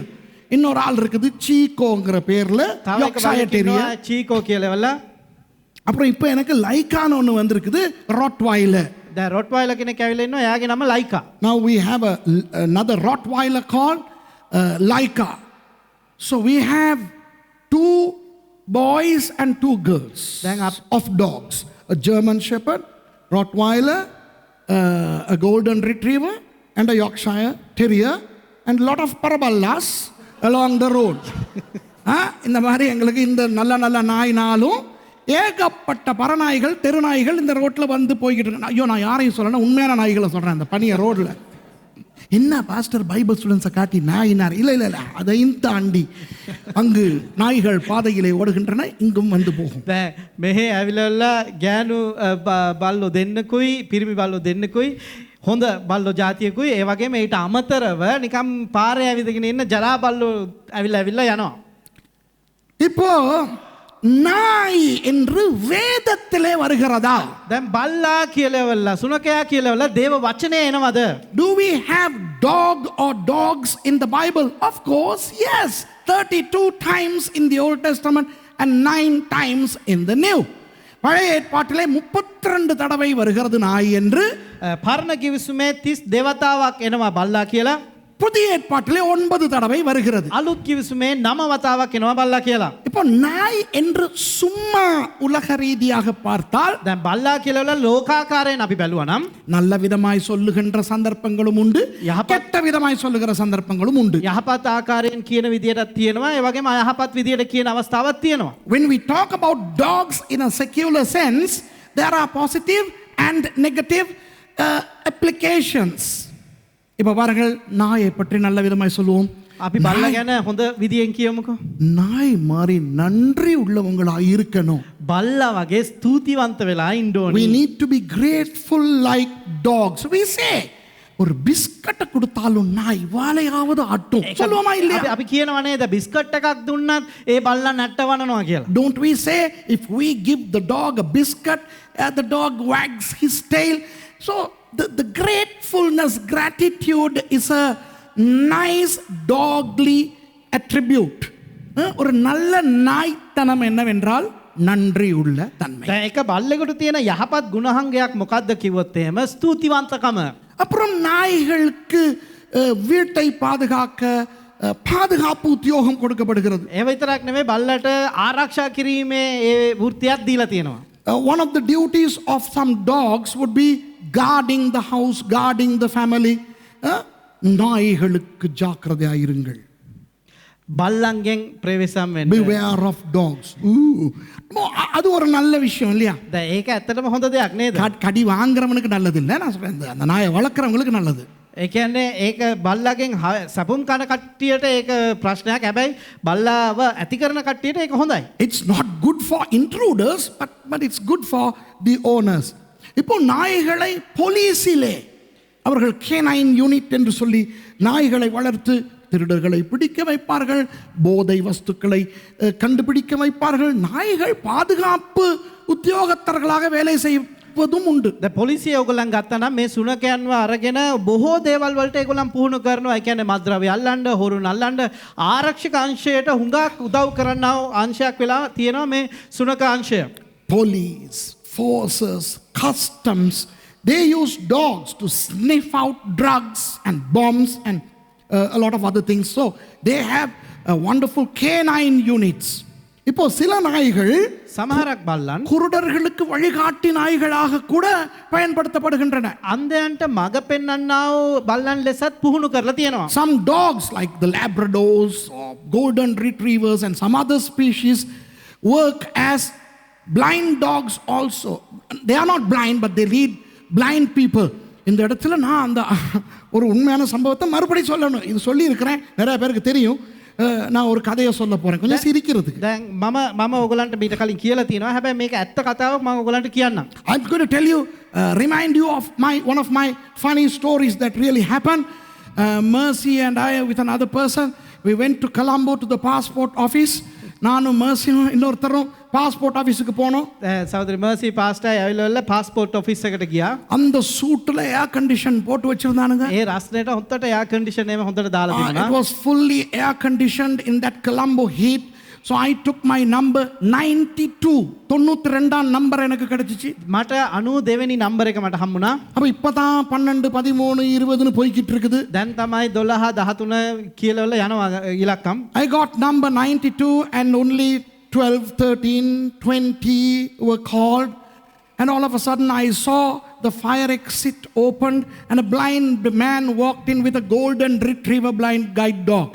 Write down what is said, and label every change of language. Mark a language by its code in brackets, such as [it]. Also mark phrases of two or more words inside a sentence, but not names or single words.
[ta] இன்னொரு ஆள் இருக்குது சீகோங்கிற பேர்ல [si] තව එක Yorkshire බල්ලෙක් Terrier. ඉන්නවා චීකෝ කියලා. [ta] அப்புறம் இப்போ எனக்கு லைக்கான ஒன்று வந்திருக்குது, Rottweiler. [si] දැන් රොට්වයිලර් කෙනෙක් ඇවිල්ලා ඉන්නවා. එයාගේ නම ලයිකා. [en] Now we have another Rottweiler called Laika. So we have 2 boys and 2 girls Then of dogs. A German Shepherd, Rottweiler, a Golden Retriever, and a Yorkshire Terrier, and a lot of paraballas along the road. [ta] இந்த மாதிரி எங்களுக்கு இந்த நல்ல நல்ல நாயினாலும் ஏகப்பட்ட பரநாய்கள் தெருநாய்கள் இந்த ரோட்டில் வந்து போய்கிட்டு இருக்கு. ஐயோ, நான் யாரையும் சொல்லணும், உண்மையான நாய்களை சொல்கிறேன். அந்த பனிய ரோட்டில் என்ன [en] pastor Bible students [ta] காட்டி நாயினார்? இல்லை இல்லை இல்லை, அதையும் தாண்டி அங்கு நாய்கள் பாதையிலே ஓடுகின்றன, இங்கும் வந்து போகும். [si] දැන් මෙහෙ ඇවිල්ලා ගෑනු බල්ලෝ දෙන්නකුයි පිරිමි බල්ලෝ දෙන්නකුයි හොඳ බල්ලෝ ජාතියකුයි ඒ වගේම ඊට අමතරව නිකම් පාරේ ඇවිදගෙන ඉන්න ජරා බල්ලෝ ඇවිල්ලා යනවා. [ta] இப்போ நாய் என்று வேதத்திலே வருகிறதா? [si] දැන් බල්ලා කියලාවලා සුනකයා කියලාවලා දේව වචනේ එනවද? [en] Do we have dog or dogs in the Bible? Of course, yes. 32 times in the Old Testament and 9 times in the New. [ta] பழைய ஏற்பாட்டிலே 32 தடவை வருகிறது நாய் என்று. [si] පරණ කිවිසුමේ 30 දේවතාවක් එනවා බල්ලා කියලා. [ta] புதிய ஏற்பாட்டிலே 9 தடவை வருகிறது. [si] අලුත් කිවිසුමේ 9 වතාවක් එනවා බල්ලා කියලා. [ta] இப்போ நாய் என்று சும்மா உலக ரீதியாக பார்த்தால், [si] දැන් බල්ලා කියලාවලා ලෝකාකාරයෙන් අපි බැලුවා නම් [ta] நல்ல விதமாய் சொல்லுகின்ற சந்தர்ப்பங்களும் உண்டு, கெட்ட விதமாய் சொல்லுகிற சந்தர்ப்பங்களும் உண்டு. [si] යහපත් ආකාරයෙන් කියන විදියටත් තියෙනවා. ඒ වගේම අයහපත් විදියට කියන අවස්ථාවක් තියෙනවා. [en] When we talk about dogs in a secular sense, there are positive and negative applications. [ta] இப்போ பாருங்கள், நாயை பற்றி நல்ல விதமாய் சொல்லுவோம். [si] අපි බල්ලා ගැන හොඳ විදියෙන් කියමුකෝ. [ta] நாய் மாதிரி நன்றி உள்ளவங்களாய் இருக்கணும். [si] බල්ලා වගේ ස්තුතිවන්ත වෙලා ඉන්න [en] We [si] ඕනේ. [en] need to be grateful like dogs. We say, [ta] ஒரு பிஸ்கட்டை கொடுத்தாலும் நாய் வாழையாவது ஆட்டும். சொல்லுவோமா இல்லையா? [si] අපි කියනවා නේද බිස්කට් එකක් දුන්නත් ඒ බල්ලා නැට්ටවනවා කියලා. [en] Don't we say, if we give the dog a biscuit, the dog wags his tail? So the gratefulness, gratitude is a nice dogly attribute. [ta] ஒரு நல்ல நாய்த்தனம் என்னவென்றால் நன்றி உள்ள தன்மை. [si] දැන් එක බල්ලෙකුට තියෙන යහපත් ගුණාංගයක් මොකක්ද කිව්වොත් එහෙම ස්තුතිවන්තකම. [ta] அப்புறம் நாய்களுக்கு வீட்டை பாதுகாக்க பாதுகாப்பு உத்தியோகம் கொடுக்கப்படுகிறது. [si] ඒ විතරක් නෙමෙයි බල්ලට ආරක්ෂා කිරීමේ ඒ වෘත්තියක් දීලා තියෙනවා. [en] One of the duties of some dogs would be guarding the house, guarding the family. [ta] நாய்களுக்கு ஜாக்கிரதையாயிருங்கள். [si] බල්ලන්ගෙන් ප්‍රවේශම් වෙන්න. [en] Beware of dogs. [ta] அது ஒரு நல்ல விஷயம் இல்லையா? [si] දැන් ඒක ඇත්තටම හොඳ දෙයක් නේද? [ta] கடி வாங்குறவனுக்கு நல்லது இல்லை, நான் சொல்றேன், அந்த நாயை வளர்க்குறவங்களுக்கு நல்லது. [si] ඒ කියන්නේ ඒක බල්ලාගෙන් සපුම් කන කට්ටියට ඒක ප්‍රශ්නයක්. හැබැයි බල්ලාව ඇති කරන කට්ටියට ඒක හොඳයි. [en] It's not good for intruders, but it's good for the owners. [ta] இப்போ நாய்களை போலீஸிலே அவர்கள் [en] canine unit [ta] என்று சொல்லி நாய்களை வளர்த்து திருடர்களை பிடிக்க வைப்பார்கள், போதை வஸ்துக்களை கண்டுபிடிக்க வைப்பார்கள். நாய்கள் பாதுகாப்பு உத்தியோகத்தர்களாக வேலை செய்வதும் உண்டு. [si] දැන් පොලිසිය ඔයගොල්ලන් ගත්තා නම් මේ සුනකයන්ව අරගෙන බොහෝ දේවල් වලට ඒගොල්ලන් පුහුණු කරනවා. ඒ කියන්නේ මත්ද්‍රව්‍ය අල්ලන්න, හොරු නල්ලන්න ආරක්ෂක අංශයට හුඟක් උදව් කරනා අංශයක් වෙලා තියෙනවා මේ සුනක අංශය. [en] Police, forces, customs, they use dogs to sniff out drugs and bombs and a lot of other things. So they have wonderful canine units. [ta] இப்போ சில நாய்கள் [si] සමහරක් බල්ලන් [ta] குருடர்களுக்கு வழிகாட்டி நாய்களாக கூட பயன்படுத்தப்படுகின்றன. [si] අන්දයන්ට මඟ පෙන්වන්නා වූ බල්ලන් ලෙසත් පුහුණු කරලා තියෙනවා. [en] Some dogs like the Labradors or golden retrievers and some other species work as blind dogs also. They are not blind but they lead blind people. [ta] இந்த இடத்துல நான் அந்த ஒரு உண்மையான சம்பவத்தை மறுபடி சொல்லணும். இது சொல்லி இருக்கிறேன், நிறைய பேருக்கு தெரியும். நான் ஒரு கதையை சொல்ல போறேன் கொஞ்சம் சிரிக்கிறதுக்கு. [si] දැන් මම ඔයගලන්ට මීට කලින් කියලා තියෙනවා. හැබැයි මේක ඇත්ත කතාවක් මම ඔයගලන්ට කියන්නම්. [en] I'm going to tell you, remind you of one of my funny stories that really happened. Mercy and I with another person, we went to Colombo to the passport office. [ta] நானும் மர்சியும் இன்னொருத்தரும் [en] passport office [ta] போனோம். [si] සහෝදරි මර්සි පාස්ටර් ඇවිල්ලා [en] passport office [si] එකට ගියා. [ta] அந்த சூட்ல [en] air condition [ta] போட்டு வச்சிருந்தானுங்க. [si] ඒ රස්නේට හොත්තට එයා කන්ඩිෂන් එකම හොඳට දාලා [en] It [si] තිබුණා. [en] was fully air conditioned in that Colombo heat. So I took my number 92. [ta] 92ஆம் நம்பர் எனக்கு கிடைச்சிச்சு. [si] මට 92 වෙනි නම්බර් එක මට හම්බුණා. [ta] அப்ப இப்பதான் 12 13 20ன்னு போய்கிட்டு இருக்குது. [si] දැන් තමයි 12 13 කියලා යනවා ඉලක්කම්. [en] I got number 92 and only 12, 13, 20 were called. And all of a sudden I saw the fire exit opened and a blind man walked in with a golden retriever blind guide dog.